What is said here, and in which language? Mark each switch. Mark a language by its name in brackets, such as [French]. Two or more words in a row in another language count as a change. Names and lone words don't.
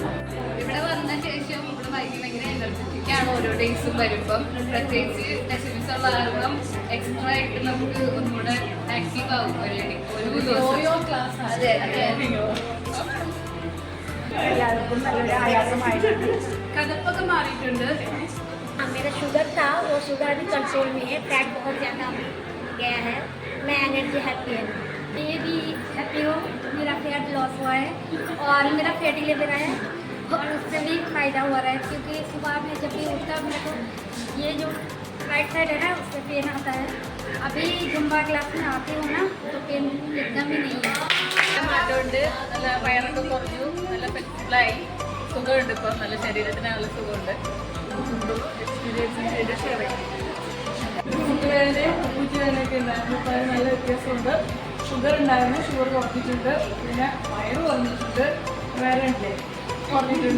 [Malayalam] ഇവിടെ വന്ന ശേഷം ഇവിടെ ഭയങ്കര എനർജറ്റിക്കാണ് ഓരോ ഡേയ്സും വരുമ്പം. പ്രത്യേകിച്ച് ടെസ്റ്റിംഗ്സ് ഉള്ള കാരണം എക്സ്ട്രാ ആയിട്ട് നമുക്ക് ഒന്നുകൂടെ ആക്റ്റീവ് ആവും. ഒരു ദിവസം ക്ലാസ്. അതെ അതെ, എല്ലാവർക്കും നല്ലൊരു ആയാസമായിട്ടുണ്ട്. കഥപ്പൊക്കെ മാറിയിട്ടുണ്ട്. [Hindi] मेरा शुगर था, वो शुगर भी कंट्रोल में है. फैट बहुत ज़्यादा गया है. मैं [English] energy happy [Hindi] है. ये भी हैप्पी हो. मेरा [English] fat loss [Hindi] हुआ है और मेरा [English] fatty level [Hindi] है और उससे भी फ़ायदा हुआ है. क्योंकि सुबह में जब भी उठता मेरे को ये जो [English] right side [Hindi] है ना, उससे पेन आता है. अभी जुम्बा क्लास में आती हूँ ना, तो पेन एकदम ही नहीं है. [Malayalam] മാറ്റമുണ്ട്. നല്ല വയറൊക്കെ കുറഞ്ഞു, നല്ല ഫ്ലെക്സിബിളായി. സുഖമുണ്ട്. ഇപ്പം നല്ല ശരീരത്തിന് നല്ല സുഖമുണ്ട്. [English] experience share [Malayalam] ചെയ്യാം. മുട്ടുവേദനയും പൂച്ചുവേദനയൊക്കെ ഉണ്ടായിരുന്നു. ഇപ്പോൾ അത് നല്ല വ്യത്യാസമുണ്ട്. ഷുഗർ ഉണ്ടായിരുന്നു, ഷുഗർ കുറഞ്ഞിട്ടുണ്ട്. പിന്നെ വയറ് കുറഞ്ഞിട്ടുണ്ട്, വേറെ ഉണ്ട് കുറഞ്ഞിട്ടുണ്ട്.